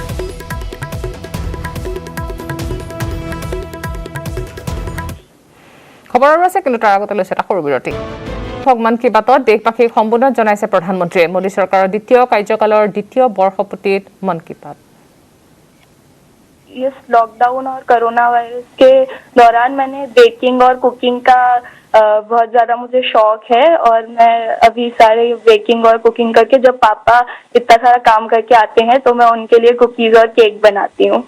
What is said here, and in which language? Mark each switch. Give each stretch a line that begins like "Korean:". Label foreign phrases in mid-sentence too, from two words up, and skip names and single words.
Assamese: খবৰ আৰু আছে, কিন্তু তাৰ আগতে লৈছে এটা সৰু বিৰতি। মন কী বাতত দেশবাসীক সম্বোধন জনাইছে প্ৰধানমন্ত্ৰীয়ে। মোদী চৰকাৰৰ দ্বিতীয় কাৰ্যকালৰ দ্বিতীয় বৰ্ষপূৰ্তিত মন কী বাত।
Hindi: इस लॉकडाउन और कोरोना वायरस के दौरान मैंने बेकिंग और कुकिंग का बहुत ज्यादा मुझे शौक है, और मैं अभी सारे बेकिंग और कुकिंग करके जब पापा इतना सारा काम करके आते हैं तो मैं उनके लिए कुकीज और केक बनाती हूँ।